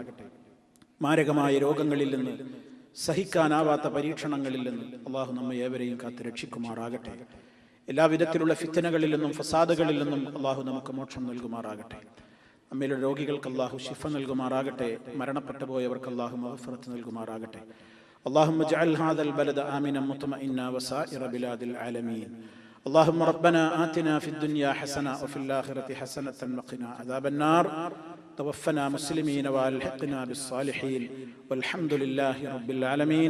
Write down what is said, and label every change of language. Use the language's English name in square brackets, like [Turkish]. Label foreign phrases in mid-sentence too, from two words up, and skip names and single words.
[Malayalam] മാരകമായ രോഗങ്ങളിൽ നിന്ന്, സഹിക്കാനാവാത്ത പരീക്ഷണങ്ങളിൽ നിന്ന് അള്ളാഹു നമ്മെ ഏവരെയും കാത്ത് രക്ഷിക്കുമാറാകട്ടെ. എല്ലാവിധത്തിലുള്ള ഫിത്തനകളിൽ നിന്നും ഫസാദുകളിൽ നിന്നും അള്ളാഹു നമുക്ക് മോക്ഷം നൽകുമാറാകട്ടെ. നമ്മിലുള്ള രോഗികൾക്ക് അള്ളാഹു ശിഫ നൽകുമാറാകട്ടെ. മരണപ്പെട്ടു പോയവർക്ക് അള്ളാഹു മഗ്ഫിറത്ത് നൽകുമാറാകട്ടെ. [Arabic] اللهم اجعل هذا البلد آمنا مطمئنا وسائر بلاد العالمين. اللهم ربنا آتنا في الدنيا حسنة وفي الآخرة حسنة وقنا عذاب النار. توفنا مسلمين والحقنا بالصالحين والحمد لله رب العالمين.